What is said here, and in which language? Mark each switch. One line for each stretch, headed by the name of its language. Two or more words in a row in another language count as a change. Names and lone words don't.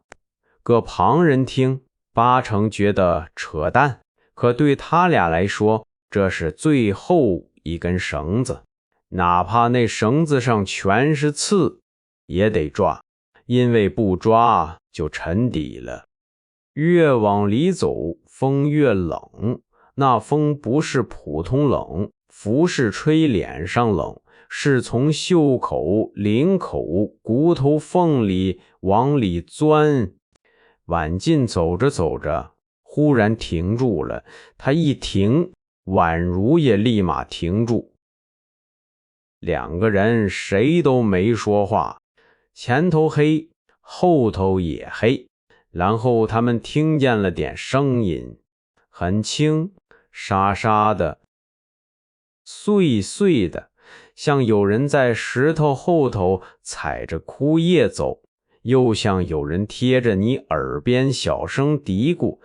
Chinese: 個旁人聽八成覺得扯淡，可對他倆來說，這是最後一根繩子，哪怕那繩子上全是刺也得抓，因為不抓就沉底了。越往裡走風越冷，那風不是普通冷，不是吹臉上冷，是從袖口、領口、骨頭縫裡往裡鑽。婉靜走着走着忽然停住了，她一停，婉如也立馬停住。兩個人誰都沒說話，前頭黑，後頭也黑，然後他們聽見了點聲音，很輕，沙沙的，碎碎的，像有人在石頭後頭踩着枯葉走，又像有人貼着你耳邊小聲嘀咕。